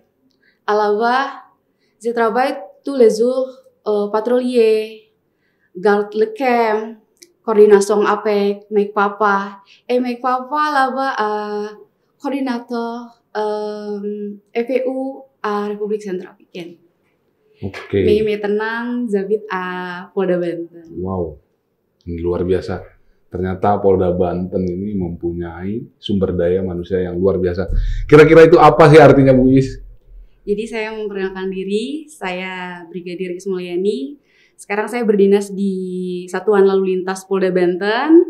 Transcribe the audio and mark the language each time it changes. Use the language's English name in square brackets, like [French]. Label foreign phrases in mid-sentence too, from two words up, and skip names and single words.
[French] À là-bas, je travaille tous les jours patrouiller, garde le camp, coordination avec mes papas. Et mes papas là-bas, coordinateur FPU à République centrafricaine. [Indonesian] Oke. [French] Mais maintenant, j'habite à Polda Banten. [Indonesian] Wow, ini luar biasa. Ternyata Polda Banten ini mempunyai sumber daya manusia yang luar biasa. Kira-kira itu apa sih artinya, Bu Is? Jadi saya memperkenalkan diri, saya Brigadir Is Mulyani. Sekarang saya berdinas di Satuan Lalu Lintas Polda Banten.